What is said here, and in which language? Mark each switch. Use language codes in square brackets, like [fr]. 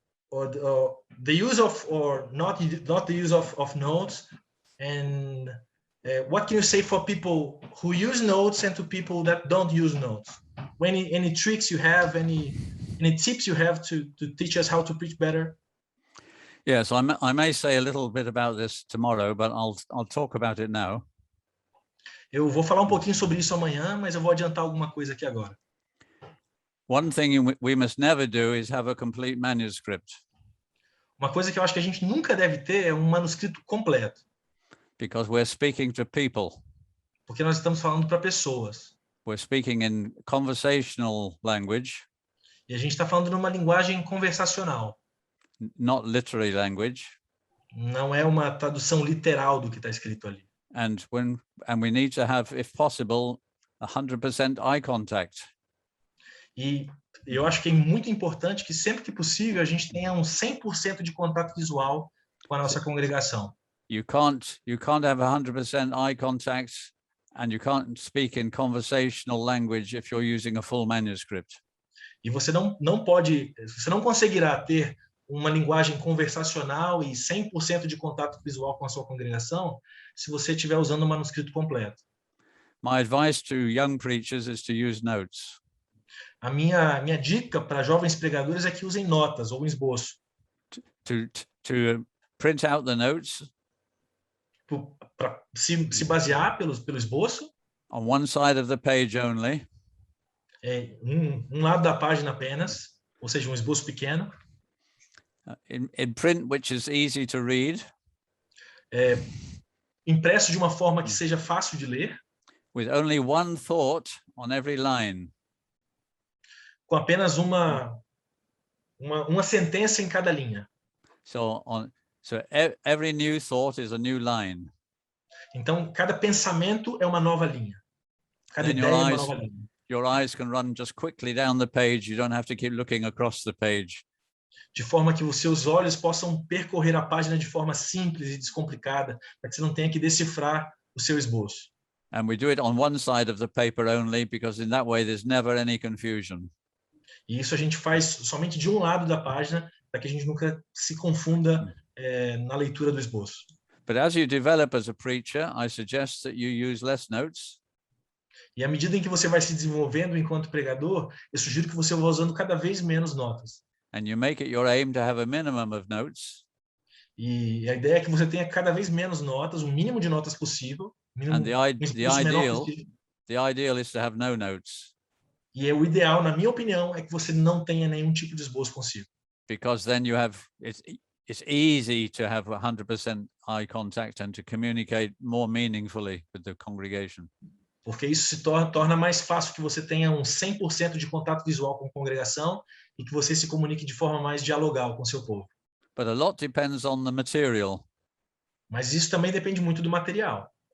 [en] the use of, or not the use of notes, and what can you say for people who use notes and to people that don't use notes? Any tricks you have, any tips you have to teach us how to preach better? Yes, I may say a little bit about this tomorrow, but I'll talk about it now. [pt] Eu vou falar pouquinho sobre isso amanhã, mas eu vou adiantar alguma coisa aqui agora. [en] One thing we must never do is have a complete manuscript. [pt] Uma coisa que eu acho que a gente nunca deve ter é manuscrito completo. [en] Because we're speaking to people. [pt] Porque nós estamos falando para pessoas. [en] We're speaking in conversational language. [pt] E a gente está falando numa linguagem conversacional. [en] Not literary language. [pt] Não é uma tradução literal do que está escrito ali. [en] And we need to have, if possible, 100% eye contact. [pt] E eu acho que é muito importante que sempre que possível a gente tenha 100% de contato visual com a nossa congregação. [en] You can't have 100% eye contact and you can't speak in conversational language if you're using a full manuscript. [pt] E você não conseguirá ter uma linguagem conversacional e 100% de contato visual com a sua congregação se você estiver usando o manuscrito completo. [en] My advice to young preachers is to use notes. [pt] A minha dica para jovens pregadores é que usem notas ou um esboço. [en] To print out the notes. [pt] Para se basear pelo esboço. [en] On one side of the page only. [pt] Um lado da página apenas, ou seja, um esboço pequeno. [en] In print, which is easy to read. [pt] Impresso de uma forma que seja fácil de ler. [en] With only one thought on every line. [pt] Com apenas uma sentença em cada linha. [en] So every new thought is a new line. [pt] Então, cada pensamento é uma nova linha. Cada ideia é uma nova linha. [en] Your eyes can run just quickly down the page. You don't have to keep looking across the page. [pt] De forma que os seus olhos possam percorrer a página de forma simples e descomplicada, para que você não tenha que decifrar o seu esboço. [en] And we do it on one side of the paper only, because in that way there's never any confusion. [pt] E isso a gente faz somente de um lado da página, para que a gente nunca se confunda na leitura do esboço. [en] But as you develop as a preacher, I suggest that you use less notes. [pt] E à medida em que você vai se desenvolvendo enquanto pregador, eu sugiro que você vá usando cada vez menos notas. [en] And you make it your aim to have a minimum of notes. [pt] E a ideia é que você tenha cada vez menos notas, o mínimo de notas possível. [en] And the ideal is to have no notes. [pt] E o ideal, na minha opinião, é que você não tenha nenhum tipo de esboço consigo. [en] Because then you have it's easy to have 100% eye contact and to communicate more meaningfully with the congregation. [pt] Porque isso se torna mais fácil que você tenha 100% de contato visual com a congregação e que você se comunique de forma mais dialogal com o seu povo. [en] But a lot depends on the material. [pt] Mas isso também depende muito do material.